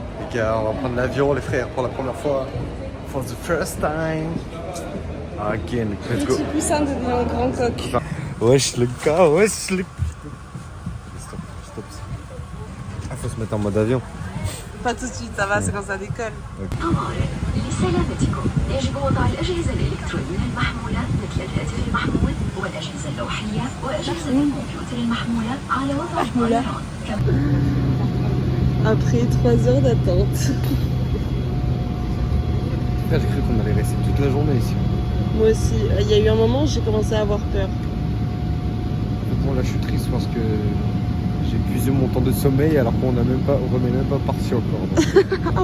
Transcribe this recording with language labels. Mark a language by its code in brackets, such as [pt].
[fr] Les gars, on va prendre l'avion les frères pour la première fois. [en] For the first time. Again, let's go. [fr] Petit poussin devient un grand coq. Wesh le gars, wesh le... Stop. Ah, faut se mettre en mode avion. Pas tout de suite, ça va, c'est quand ça décolle. [ar] لسلامتكم يجب وضع الأجهزة الإلكترونية المحمولة مثل الهاتف المحمول والأجهزة اللوحية وأجهزة الكمبيوتر المحمولة على وضع الطيران. [fr] Après 3 heures d'attente. J'ai cru qu'on allait rester toute la journée ici. Moi aussi, il y a eu un moment où j'ai commencé à avoir peur. Bon là je suis triste parce que j'ai épuisé mon temps de sommeil alors qu'on remet même pas parti encore.